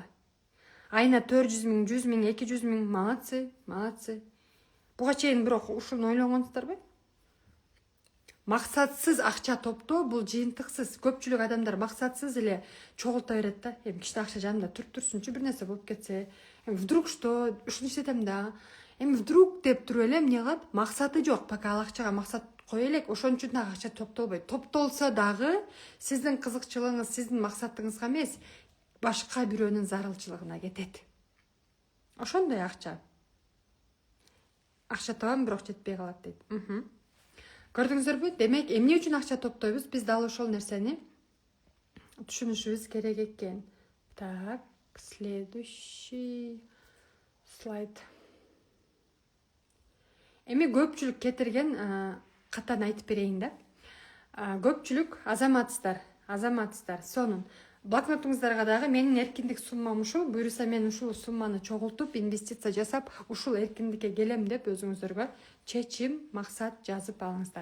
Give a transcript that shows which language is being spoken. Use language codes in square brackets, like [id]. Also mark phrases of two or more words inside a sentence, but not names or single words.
[ky] Айына 400 миң, 100 миң, 200 миң, малатсы. Буга чейин бирок ушуну ойлоңсуздарбы? Максатсыз акча топтоо бул жыйынтыксыз. Көпчүлүк адамдар максатсыз эле чогулта берет да. Кичине акча жанымда туруп турсунчу, бир нерсе болуп кетсе, [ru] вдруг что, [ky] ушуну иштетем да. Вдруг деп туруп эле эмне кылат? Максаты жок, пока ал акчага максат кое элек, ошон үчүн дагы акча топтолбойт. Топтолсо дагы сиздин кызыкчылыгыңыз сиздин максатыңызга эмес, башка бирөөнүн зарылчылыгына кетет. Ошондой акча. Акча табам, бирок жетпей калат дейт. Көрдүңүздөрбү? Демек, эмне үчүн акча топтойбуз? Биз дал ошол нерсени түшүнүшүбүз керек экен. [ru] Так, следующий слайд. [ky] Эми көпчүлүк кетирген катан айтып берейин да. Көпчүлүк азаматсыздар. Сонун блокнотуңуздарга дагы менин эркиндик суммам ушул, буюрса мен ушул сумманы чогултуп, инвестиция жасап, ушул эркиндикке келем деп өзүңүздөргө чечим, максат жазып алыңыздар.